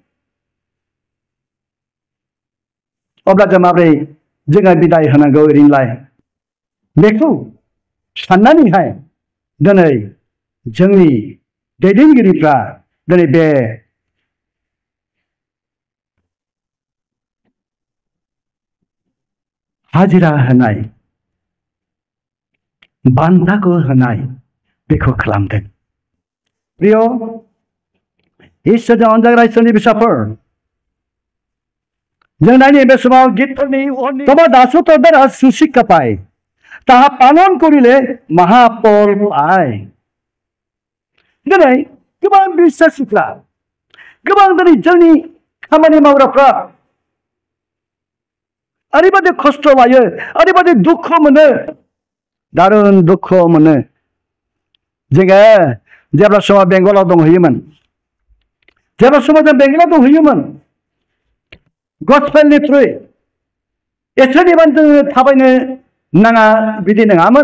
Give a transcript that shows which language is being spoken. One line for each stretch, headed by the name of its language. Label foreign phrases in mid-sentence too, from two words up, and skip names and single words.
Bodo: अब्ला जों माब्रै जोङो बिदाय होनांगौ ओरैनोलाय बेखौ साननानैहाय दिनै जोंनि दैदेनगिरिफ्रा दिनै बे हाजिरा होनाय बान्थाखौ होनाय बेखौ खालामदों। प्रिय इसोरजों अनजाग्रा इसोरनि फिसाफोर जों नायनि बे समाव गीतफोरनि
Bangla: তোমার দাসত্ব দ্বারা সুশিক্ষা পায় তাহা পালন করিলে মহাফল পায়।
Bodo: दिनै गोबां बिश्वासिफ्रा गोबां दिनै जोंनि खामानि मावग्राफ्रा ओरैबादि खस्थ लायो ओरैबादि दुख मोनो दारुन दुख मोनो। जोङो जेब्ला समाव बेंगलाव दंहैयोमोन जेब्ला समाव जों बेंगलाव दंहैयोमोन गसपेलनि थ्रुयै एसेबां जोङो थाबायनो नाङा बिदि नङामोन।